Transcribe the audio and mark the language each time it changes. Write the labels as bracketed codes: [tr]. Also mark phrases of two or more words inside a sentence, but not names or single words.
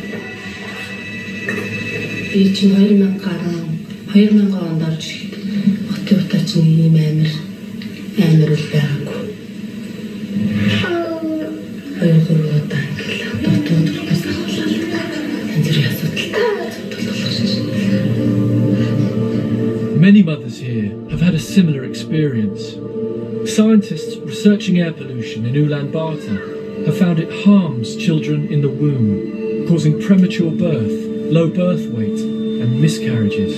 [mn] Би чинь 2000 онд орж ирэхэд хотын утаач нэг юм амар үл байгаагүй. 2-3 удаа ингээл дотоод төрхөөс ахуулаад энэ асуудалтай. [en] Many mothers here have had a similar experience. Scientists researching air pollution in Ulaanbaatar have found it harms children in the womb, causing premature birth, low birth weight and miscarriages.